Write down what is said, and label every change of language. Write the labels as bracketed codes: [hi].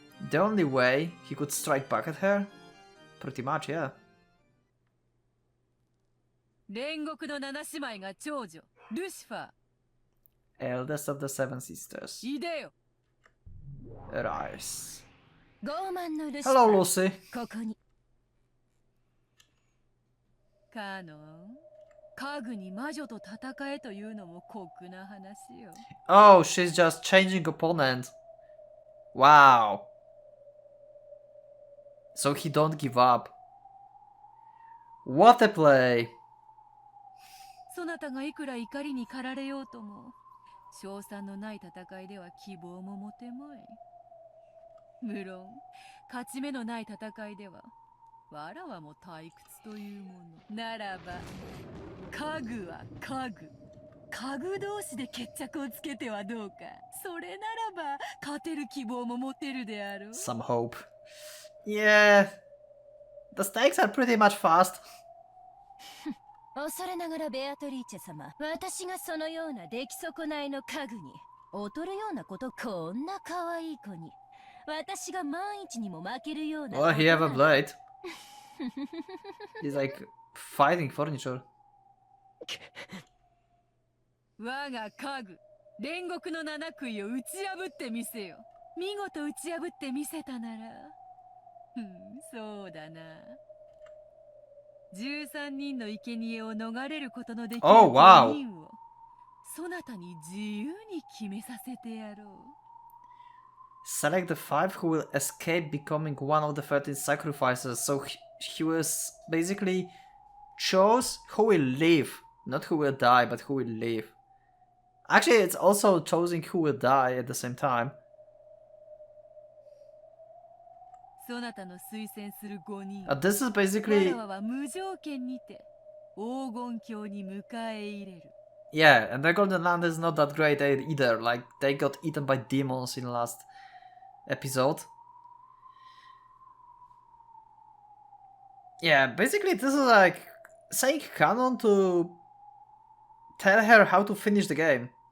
[en] The only way he could strike back at her? Pretty much, yeah. [ja] 煉獄の七姉妹が長女ルシファー [en] Eldest of the Seven Sisters. [ja] いでよ [en] Arise. [ja] 傲慢のルシファ [en] Hello, ー Lucy. [ja] ここにカノン家具に魔女と戦えというのも酷な話よ [en] Oh, she's just changing opponent. Wow. So he don't give up. What a play. [ja] そなたがいくら怒りに駆られようとも勝算のない戦いでは希望も持てまい無論勝ち目のない戦いではわらわも退屈というものならば家具は家具同士で決着をつけてはどうかそれならば勝てる希望も持てるであろう [en] Some hope. Yeah. The stakes are pretty much fast. [ja] 恐れながらベアトリーチェ様、私がそのような出来損ないの家具に劣るようなことこんな可愛い子に私が万一にも負けるような [en] Well, he have a blade. He's like fighting furniture. [ja] 我が家具煉獄の七杭を打ち破ってみせよ見事打ち破ってみせたならそうだな13人の生贄を逃れることのできる [en] Oh, wow. [ja] 5人をそなたに自由に決めさせてやろう [en] Select the 5 who will escape becoming one of the 13 sacrifices. So he was basically chose who will live. Not who will die, but who will live. Actually, it's also choosing who will die at the same time. [ja] そなたの推薦する5人 [en] This is basically... [ja] 我らは無条件にて黄金鏡に迎え入れる [en] Yeah, and the Golden Land is not that great either. Like, they got eaten by demons in the last episode. Yeah, basically this is like saying canon to tell her how to finish the game.